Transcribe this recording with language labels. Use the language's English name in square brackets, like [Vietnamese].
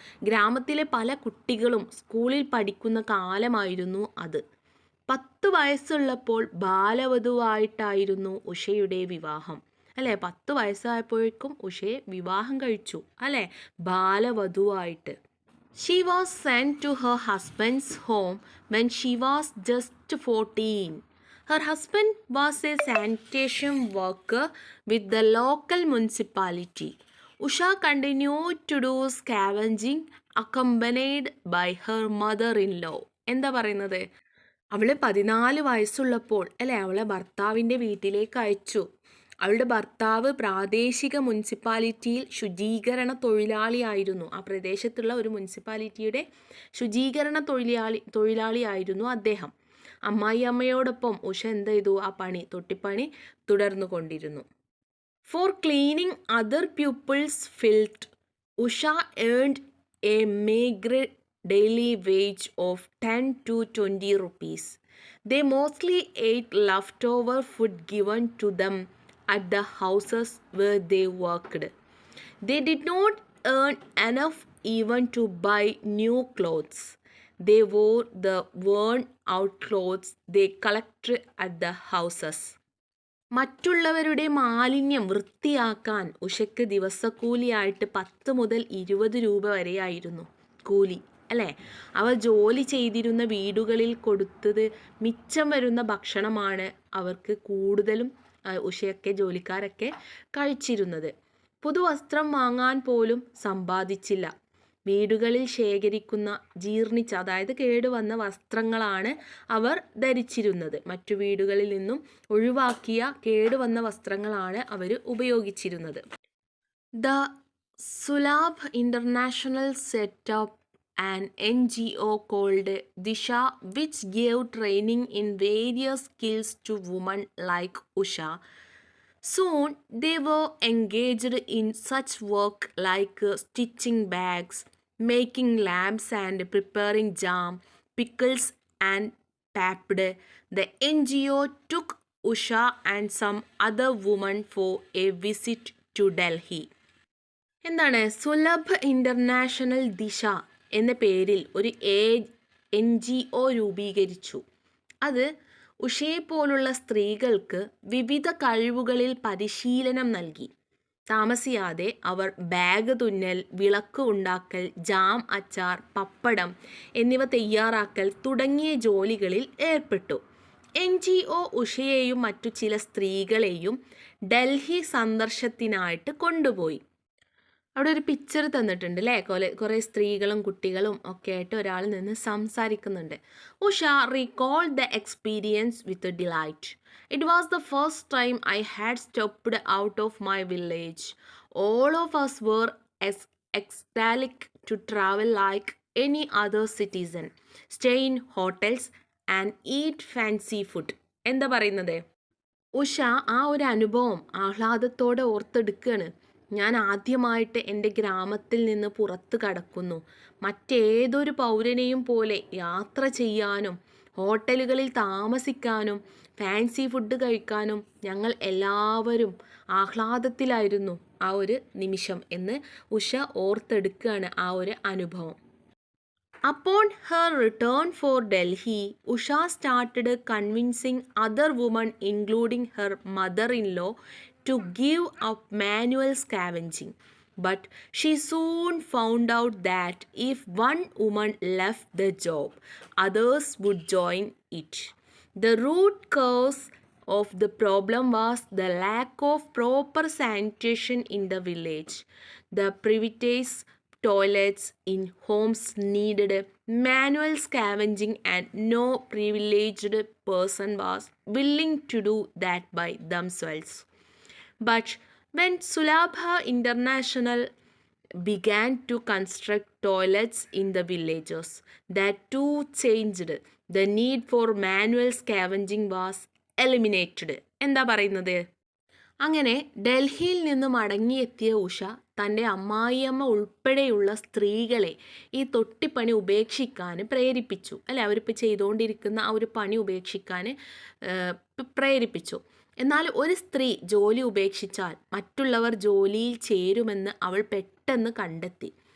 [Malayalam] ഗ്രാമത്തിലെ പല കുട്ടികളും സ്കൂളിൽ പഠിക്കുന്ന കാലമായിരുന്നു അത്. 10 വയസ്സുള്ളപ്പോൾ ബാലവധുവായിട്ടായിരുന്നു ഉഷയുടെ വിവാഹം അല്ലേ. 10 വയസ്സായപ്പോഴേക്കും ഉഷയെ വിവാഹം കഴിച്ചു അല്ലേ, ബാലവധുവായിട്ട്. [English] She was sent to her husband's home when she was just 14. Her husband was a sanitation worker with the local municipality. Usha continued to do scavenging accompanied by her mother-in-law. [Malayalam] എന്താ പറയുന്നത്? അവൾ 14 വയസ്സുള്ളപ്പോൾ അല്ലേ അവളെ ഭർത്താവിൻ്റെ വീട്ടിലേക്ക് അയച്ചു. അവളുടെ ഭർത്താവ് പ്രാദേശിക മുനിസിപ്പാലിറ്റിയിൽ ശുചീകരണ തൊഴിലാളിയായിരുന്നു. ആ പ്രദേശത്തുള്ള ഒരു മുനിസിപ്പാലിറ്റിയുടെ ശുചീകരണ തൊഴിലാളിയായിരുന്നു അദ്ദേഹം. അമ്മായിയമ്മയോടൊപ്പം ഉഷ ആ തൊട്ടിപ്പണി തുടർന്നു കൊണ്ടിരുന്നു. [English] For cleaning other people's filth, Usha earned a meager daily wage of 10 to 20 rupees. They mostly ate leftover food given to them at the houses where they worked. They did not earn enough even to buy new clothes. They wore the worn-out clothes they collected at the houses. [Malayalam] മറ്റുള്ളവരുടെ മാലിന്യം വൃത്തിയാക്കാൻ ഉഷയ്ക്ക് ദിവസക്കൂലിയായിട്ട് 10 മുതൽ 20 രൂപ വരെയായിരുന്നു കൂലി അല്ലേ. അവർ ജോലി ചെയ്തിരുന്ന വീടുകളിൽ കൊടുത്തത് മിച്ചം വരുന്ന ഭക്ഷണമാണ് അവർക്ക് കൂടുതലും ഉഷയൊക്കെ ജോലിക്കാരൊക്കെ കഴിച്ചിരുന്നത്. പുതുവസ്ത്രം വാങ്ങാൻ പോലും സമ്പാദിച്ചില്ല. വീടുകളിൽ ശേഖരിക്കുന്ന ജീർണിച്ച, അതായത് കേടുവന്ന വസ്ത്രങ്ങളാണ് അവർ ധരിച്ചിരുന്നത്. മറ്റു വീടുകളിൽ നിന്നും ഒഴിവാക്കിയ കേടുവന്ന വസ്ത്രങ്ങളാണ് അവർ ഉപയോഗിച്ചിരുന്നത്. [English] The Sulabh International set up an NGO called Disha, which gave training in various skills to women like Usha. Soon they were engaged in such work like stitching bags, making lamps, and preparing jam, pickles, and papped. The NGO took Usha and some other women for a visit to Delhi. [Malayalam] എന്താണ് Sulabh international ദിശ എന്ന പേരിൽ ഒരു NGO രൂപീകരിച്ചു. അത് ഉഷയെപ്പോലുള്ള സ്ത്രീകൾക്ക് വിവിധ കഴിവുകളിൽ പരിശീലനം നൽകി. താമസിയാതെ അവർ ബാഗ് തുന്നൽ, വിളക്ക് ഉണ്ടാക്കൽ, ജാം, അച്ചാർ, പപ്പടം എന്നിവ തയ്യാറാക്കൽ തുടങ്ങിയ ജോലികളിൽ ഏർപ്പെട്ടു. NGO ഉഷയെയും മറ്റു ചില സ്ത്രീകളെയും ഡൽഹി സന്ദർശനത്തിനായിട്ട് കൊണ്ടുപോയി. അവിടെ ഒരു പിക്ചർ തന്നിട്ടുണ്ട് അല്ലേ, കുറേ സ്ത്രീകളും കുട്ടികളും ഒക്കെ ആയിട്ട് ഒരാൾ നിന്ന് സംസാരിക്കുന്നുണ്ട്. [English] Usha recalled the experience with delight. It was the first time I had stepped out of my village. All of us were ecstatic to travel like any other citizen, stay in hotels and eat fancy food. [Malayalam] എന്താ പറയുന്നത്? ഉഷ ആ ഒരു അനുഭവം ആഹ്ലാദത്തോടെ ഓർത്തെടുക്കുകയാണ്. ഞാൻ ആദ്യമായിട്ട് എൻ്റെ ഗ്രാമത്തിൽ നിന്ന് പുറത്ത് കടക്കുന്നു. മറ്റേതൊരു പൗരനെയും പോലെ യാത്ര ചെയ്യാനും ഹോട്ടലുകളിൽ താമസിക്കാനും ഫാൻസി ഫുഡ് കഴിക്കാനും ഞങ്ങൾ എല്ലാവരും ആഹ്ലാദത്തിലായിരുന്നു ആ ഒരു നിമിഷം എന്ന് ഉഷ ഓർത്തെടുക്കുകയാണ് ആ ഒരു അനുഭവം. [English] Upon her return for Delhi, Usha started convincing other women, including her mother-in-law, to give up manual scavenging. But she soon found out that if one woman left the job, others would join it. The root cause of the problem was the lack of proper sanitation in the village. The private toilets in homes needed manual scavenging and no privileged person was willing to do that by themselves. But when Sulabha International began to construct toilets in the villages, that too changed. The need for manual scavenging was eliminated. [Malayalam] എന്താ പറയുന്നത്? അങ്ങനെ ഡൽഹിയിൽ നിന്ന് മടങ്ങിയെത്തിയ ഉഷ തൻ്റെ അമ്മായിയമ്മ ഉൾപ്പെടെയുള്ള സ്ത്രീകളെ ഈ തൊട്ടിപ്പണി ഉപേക്ഷിക്കാൻ പ്രേരിപ്പിച്ചു. അല്ലെ, അവരിപ്പോൾ ചെയ്തുകൊണ്ടിരിക്കുന്ന ആ ഒരു പണി ഉപേക്ഷിക്കാൻ പ്രേരിപ്പിച്ചു. എന്നാൽ ഒരു സ്ത്രീ ജോലി ഉപേക്ഷിച്ചാൽ മറ്റുള്ളവർ ജോലിയിൽ ചേരുമെന്ന് അവൾ പെട്ടെന്ന് കണ്ടെത്തി.